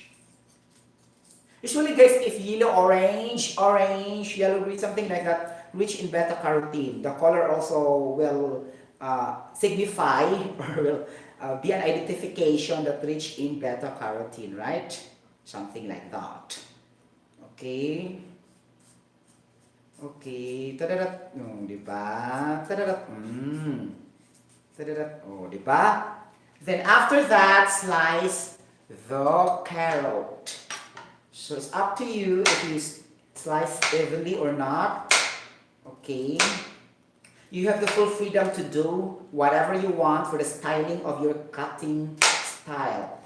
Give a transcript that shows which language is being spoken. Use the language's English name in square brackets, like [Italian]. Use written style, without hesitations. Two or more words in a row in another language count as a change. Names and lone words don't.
[English] Usually, guys, if yellow, orange, yellow, green, something like that, rich in beta carotene, the color also will signify or will be an identification that rich in beta carotene, right? Something like that. Okay. Okay. Tadadat. Oh, [Filipino] di ba? [English] Tadadat. [Filipino] Tadadat. Oh, di ba? [English] Then after that, slice the carrot. So it's up to you if you slice evenly or not. Okay. You have the full freedom to do whatever you want for the styling of your cutting style.